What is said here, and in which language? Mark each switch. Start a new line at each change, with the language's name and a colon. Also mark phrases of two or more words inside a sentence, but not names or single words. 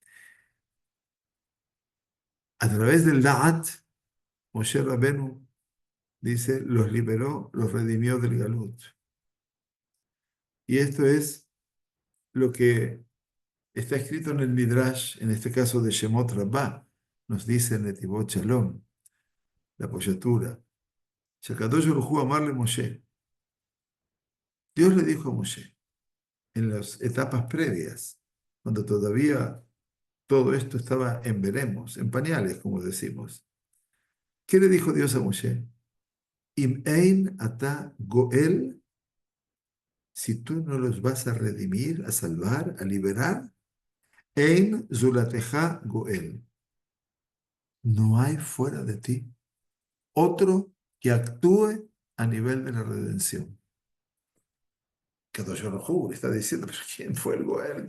Spanish: A través del Da'at, Moshe Rabenu dice, los liberó, los redimió del Galut. Y esto es lo que está escrito en el Midrash, en este caso de Shemot Rabbah, nos dice en Netivot Shalom, la apoyatura.
Hebrew: שהקדוש ברוך הוא אמר לו משה.
Spanish: Dios le dijo a Moshe, en las etapas previas, cuando todavía todo esto estaba en veremos, en pañales, como decimos. ¿Qué le dijo Dios a Moshe?
Hebrew: אם אין אתה גואל,
Spanish: si tú no los vas a redimir, a salvar, a liberar,
Hebrew: אין זולתך גואל.
Spanish: No hay fuera de ti otro que actúe a nivel de la redención.
Hebrew: קדוש ברוך הוא
Spanish: le está diciendo, pero ¿quién fue el Goel?